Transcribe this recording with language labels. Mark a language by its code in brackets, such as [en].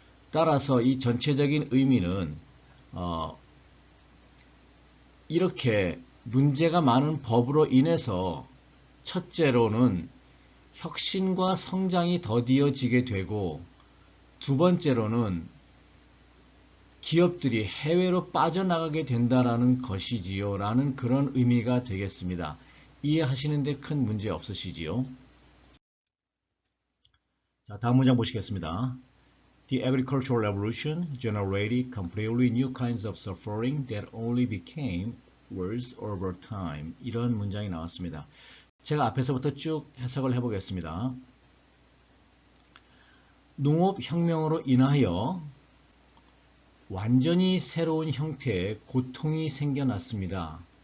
[ko] 따라서 이 전체적인 의미는 이렇게 문제가 많은 법으로 인해서 첫째로는 혁신과 성장이 더디어지게 되고 두 번째로는 기업들이 해외로 빠져나가게 된다라는 것이지요. 라는 그런 의미가 되겠습니다. 이해하시는데 큰 문제 없으시지요? 자, 다음 문장 보시겠습니다. [en] The agricultural revolution generated completely new kinds of suffering that only became worse over time. [ko] 이런 문장이 나왔습니다. 제가 앞에서부터 쭉 해석을 해보겠습니다. 농업혁명으로 인하여 완전히 새로운 형태의 고통이 생겨났습니다.